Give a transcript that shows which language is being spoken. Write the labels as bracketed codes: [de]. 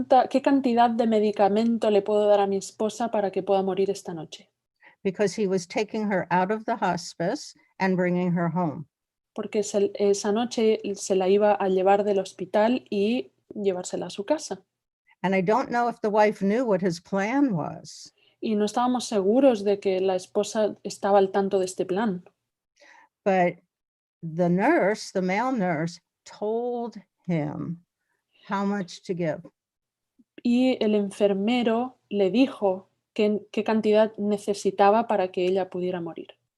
[es] ¿qué cantidad de medicamento le puedo dar a mi esposa para que pueda morir esta noche? [en] Because he was taking her out of the hospice and bringing her home. [es] Porque esa noche se la iba a llevar del hospital y llevársela a su casa. [en] And I don't know if the wife knew what his plan was. [es] Y no estábamos seguros de que la esposa estaba al tanto de este plan. [en] But the nurse, the male nurse, told him how much to give. [es] Y el enfermero le dijo qué cantidad necesitaba para que ella pudiera morir.